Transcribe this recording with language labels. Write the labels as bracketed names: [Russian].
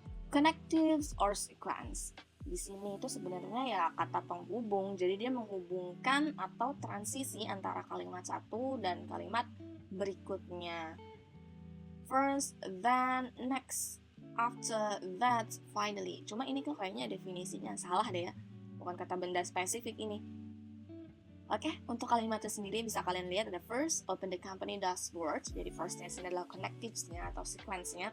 [English] Connectives or sequence. [Indonesian] Di sini itu sebenarnya ya kata penghubung. Jadi dia menghubungkan atau transisi antara kalimat satu dan kalimat berikutnya. [English] First, then, next, after, that, finally. [Indonesian] Cuma ini kok kayaknya definisinya salah deh ya. Bukan kata benda spesifik ini. Oke, untuk kalimatnya sendiri bisa kalian lihat ada [English] first, open the company dashboard. [Indonesian] Jadi first-nya sini adalah connectives-nya atau sequence-nya.